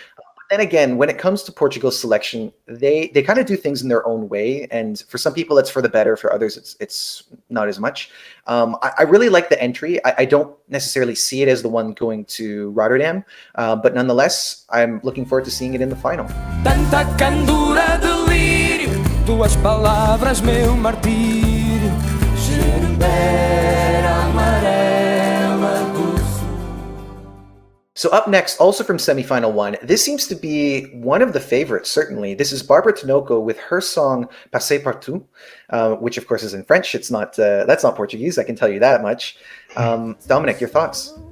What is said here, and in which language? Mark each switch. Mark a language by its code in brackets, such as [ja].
[en] But then again, when it comes to Portugal's selection, they kind of do things in their own way. And for some people, it's for the better. For others, it's not as much. I really like the entry. I don't necessarily see it as the one going to Rotterdam. But nonetheless, I'm looking forward to seeing it in the final. [pt] Tanta candura, delírio, tuas palavras, meu martírio. Gerbeira amarela do sul. [en] So up next, also from semifinal one, this seems to be one of the favorites, certainly. This is Barbara Tinoco with her song Passei Partout, which of course is in French. It's not that's not Portuguese, I can tell you that much. Dominik, your thoughts?